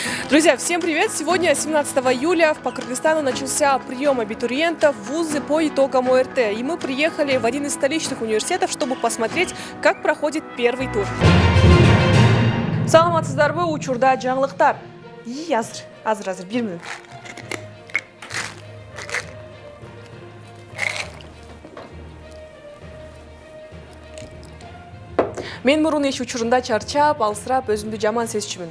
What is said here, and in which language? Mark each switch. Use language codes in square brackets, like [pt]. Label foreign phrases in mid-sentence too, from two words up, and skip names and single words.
[ru] Друзья, всем привет! Сегодня, 17 июля, по Кыргызстану начался прием абитуриентов в вузы по итогам ОРТ. И мы приехали в один из столичных университетов, чтобы посмотреть, как проходит первый тур. [ky] Саламатсыздарбы, учурда жаңылыктар. Азыр, бир минут. Мен мурун иш учурунда чарчап, алсырап, өзүмдү жаман сезчүмүн.